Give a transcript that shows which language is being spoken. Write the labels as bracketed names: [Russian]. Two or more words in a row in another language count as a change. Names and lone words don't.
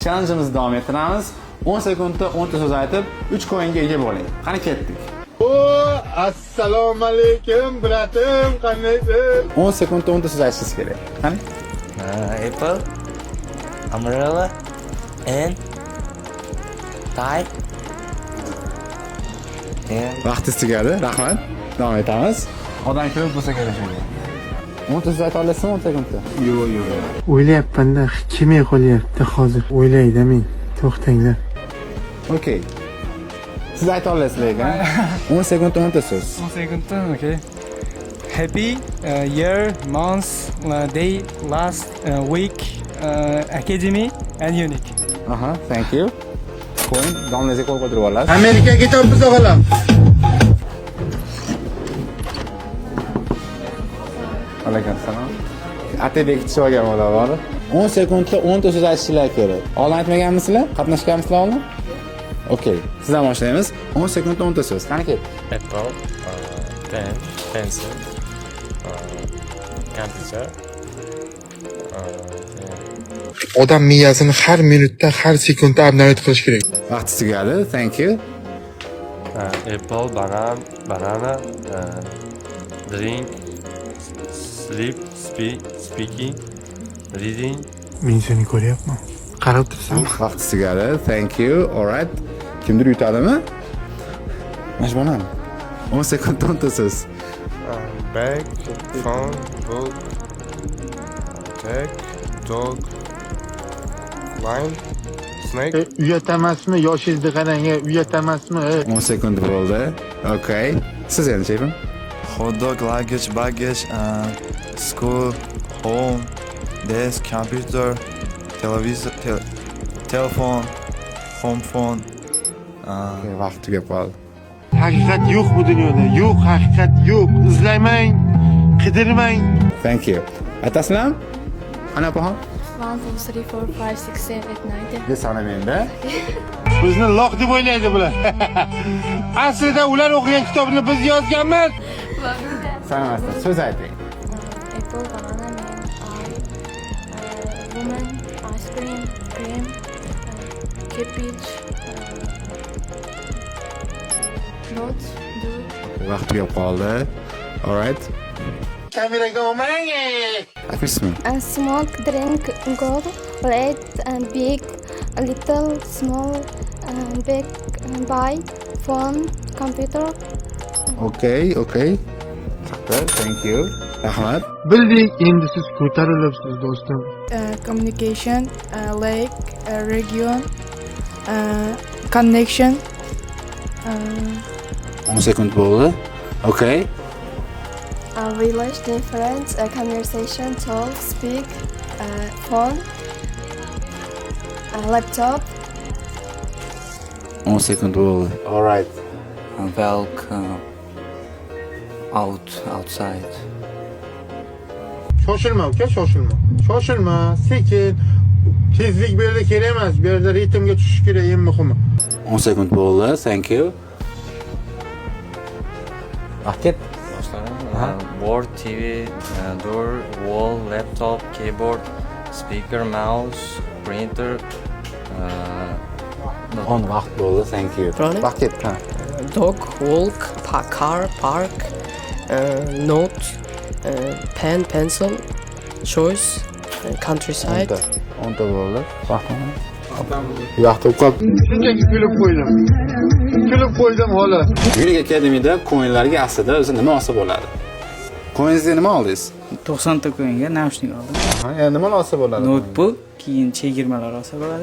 [Uzbek] Challenge'imizni davom ettiramiz. 10 sekundda 10 ta so'z aytib, 3 coinga ega bo'ling. Qani ketdik. Assalomu alaykum, bratim, qandaysiz? 10 sekundda 10 ta so'z aytishingiz kerak. Qani? [English] Apple, umbrella, and tie. [Uzbek] Vaqtingiz tugadi. Rahmat. Davom etamiz. Odam ko'p bo'lsa kerak shunga. 10 ta so'z ayta olasizmi 10 sekundda? Yo'q. O'ylayapman-da, kelmay qolyapti hozir. O'ylaydi men. To'xtanglar. Okay. Siz ayta olasiz lekin. 10 sekundda 10 ta so'z. 10 sekundda, okay. [English] Happy, year, month, day, last, week, academy, and unique. Aha, thank you. [Uzbek] Coin, domlangizga qo'l qo'ydirib olasiz. Amerikaga ketyapmiz o'g'lim. Alaykum assalom. Atebek kutib olgan bo'lar. 10 sekundda 10 ta so'z aytishinglar kerak. Oldin aytmaganmisizlar? Qatnashganmisizlar oldin? Okay. Sizdan boshlaymiz. 10 sekundda 10 ta so'z. Qani ket. [English] Apple, pen, pencil, computer. [Uzbek] Odam miyasini har minutda, har sekundda update qilish kerak. Vaqtingiz tugadi. [English] Thank you. Apple, banana, drink, sleep, speaking, reading. [Uzbek] Men seni ko'ryapman. Qarab tursan. Vaqtingiz tugadi. [English] Thank you. All right. [Uzbek] Kimdir yutadimi? Majbonan. 10 sekundda 10 ta so'z. [English] Bag, phone, book, tag, dog, line, snake. [Uzbek] Uyat emasmi? Yoshingizni qarang, uyat emasmi? 10 sekund bo'ldi. Okay. Siz endi shefim. [English] Hot dog, luggage, baggage, school, home, desk, computer, television, telephone, home phone. [Uzbek] Vaqt tugab qoldi. Haqiqat yo'q bu dunyoda. Yo'q, haqiqat yo'q. Izlamang, qidirmang. [English] Thank you. [Uzbek] Aytasizlarmi? Ana opaxon. 1, 2, 3, 4, 5, 6, 7, 8, 9, 10. Biz sanamaydi. Bizni loq deb o'ylaydi bular. Aslida ular o'qigan kitobni biz yozganmiz. Sanamasdan so'z ayting. [English] Apple, banana, man, eye, woman, ice cream, cream, cabbage, note, do. [Uzbek] Vaqt tugab qoldi. [English] All right. [Uzbek] Kameraga olmang. Aytmaysizmi? [English] Smoke, drink, gold, red, big, little, small, big, buy, phone, computer. Okay. Thank you. [Uzbek] Rahmat. Bildik, endi siz ko'tarilibsiz do'stim. [English] Communication, lake, region, connection. [Uzbek] 10 sekund bo'ldi. Okay. [English] Village, difference, conversation, talk, speak, phone, laptop. [Uzbek] 10 sekund bo'ldi. [English] All right. Welcome outside. [Uzbek] Shoshilma uka, shoshilma. Shoshilma, sekin. Tezlik bu yerda kerak emas. Bu yerda ritmga tushish kerak, eng muhimi. 10 sekund bo'ldi. [English] Thank you. [Uzbek] Vaqt ket. [English] Board, TV, door, wall, laptop, keyboard, speaker, mouse, printer. [Uzbek] On vaqt bo'ldi. [English] Thank you. [Uzbek] Vaqt ketdi. Ha. [English] Dog, walk, car, park, note, pen, pencil, choice, countryside. [Uzbek] 10 ta bo'ldi. Vaqt o'qib. Shunchaki kulib qo'ydim. Xolos. Unique Academy'da coinlarga aslida o'zi nima olsa bo'ladi? Coinsga nima oldingiz? 90 ta coinga naushnik oldim. Ha, endi nima olsa bo'ladi? Notebook, keyin chegirmalar olsa bo'ladi.